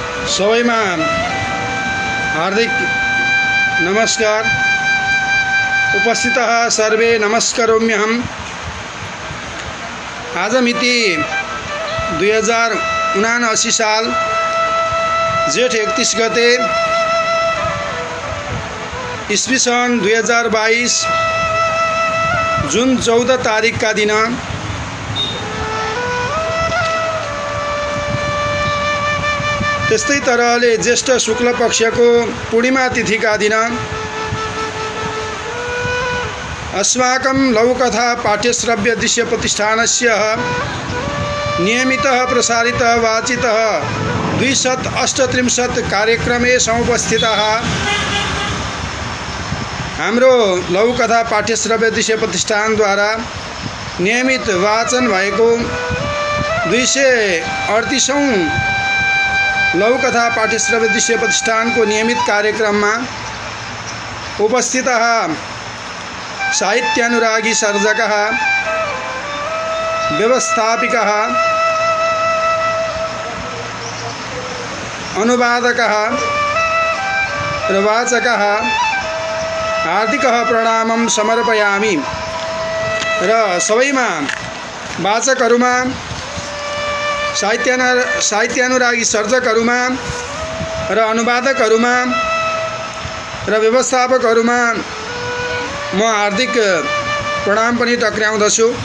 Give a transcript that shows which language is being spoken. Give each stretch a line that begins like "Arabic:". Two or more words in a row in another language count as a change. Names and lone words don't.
Nepali: सबैमा हार्दिक नमस्कार।
Sanskrit: उपस्थितः सर्वे नमस्करोम्यहम्।
Nepali: आज मिति 2079 साल जेठ 31 गते ईस्वी सन् 2022 जुन 14 तारिकका दिन त्यस्तै तरहले ज्येष्ठ शुक्ल पक्षको पूर्णिमा तिथिका दिन
Sanskrit: अस्माकं लघुकथा पाठ्यश्रव्य दृश्य प्रतिष्ठानस्य नियमितः प्रसारितः वाचितः 238 कार्यक्रमे समुपस्थितः
Nepali: हाम्रो लघुकथा पाठ्यश्रव्य दृश्य प्रतिष्ठानद्वारा नियमित वाचन भएको 238औं लघुकथा पाठ्यश्रव्य दृश्य प्रतिष्ठानको नियमित कार्यक्रममा
Sanskrit: उपस्थितः साहित्यानुरागी सर्जकः, व्यवस्थापिकः, अनुवादकः र वाचकः हार्दिकः प्रणामं समर्पयामि।
Nepali: र सबैमा वाचकहरूमा, साहित्यानुरागी सर्जकहरूमा र अनुवादकहरूमा र व्यवस्थापकहरूमा म हार्दिक प्रणाम पनि टक्र्याउँदछु।